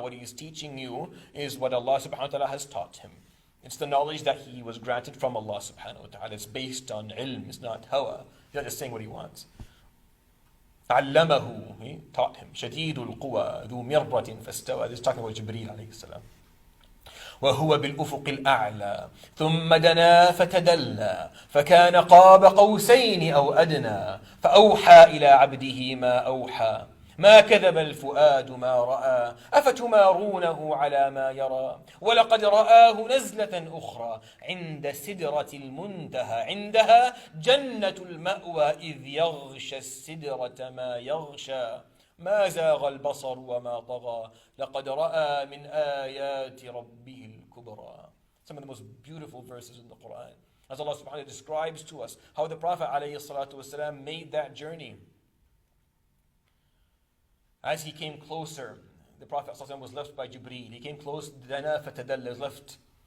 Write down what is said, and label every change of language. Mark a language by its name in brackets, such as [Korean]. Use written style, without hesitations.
[English] What he is teaching you is what Allah subhanahu wa ta'ala has taught him. It's the knowledge that he was granted from Allah subhanahu wa ta'ala. It's based on ilm, it's not hawa. He's not just saying what he wants. [Arabic] عَلَّمَهُ. [English] He taught him. [Arabic] شَدِيدُ الْقُوَى ذُو مِرَّةٍ فَاسْتَوَى. [English] This is talking about Jibreel alayhi salam. [Arabic] وهو بالأفق الأعلى ثم دنا فتدلى فكان قاب قوسين أو أدنى فأوحى إلى عبده ما أوحى ما كذب الفؤاد ما رأى أفتمارونه على ما يرى ولقد رآه نزلة أخرى عند سدرة المنتهى عندها جنة المأوى إذ يغشى السدرة ما يغشى ما زاغ البصر وما طغى لقد رأى من آيات ربه الكبرى. [English] Some of the most beautiful verses in the Quran, as Allah subhanahu wa ta'ala describes to us how the Prophet alayhi salatu wasalam made that journey. As he came closer, the Prophet ﷺ was left by Jibreel. He came close, [Arabic] dana fatadalla, [English] was left.